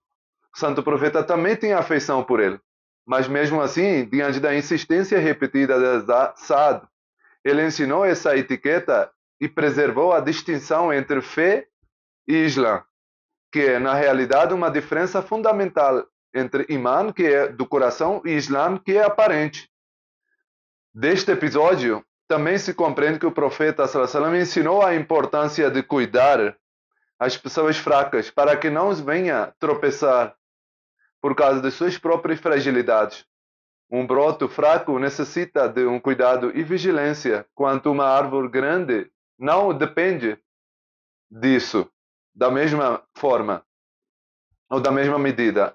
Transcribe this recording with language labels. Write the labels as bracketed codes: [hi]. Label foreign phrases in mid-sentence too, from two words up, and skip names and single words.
[pt] O Santo Profeta também tinha afeição por ele, mas mesmo assim, diante da insistência repetida de Saad, ele ensinou essa etiqueta e preservou a distinção entre fé e Islã, que é, na realidade, uma diferença fundamental entre Iman, que é do coração, e Islã, que é aparente. Deste episódio, também se compreende que o profeta [ar] صلى الله عليه وسلم [pt] ensinou a importância de cuidar as pessoas fracas para que não os venha tropeçar por causa de suas próprias fragilidades. Um broto fraco necessita de um cuidado e vigilância, quanto uma árvore grande não depende disso da mesma forma ou da mesma medida.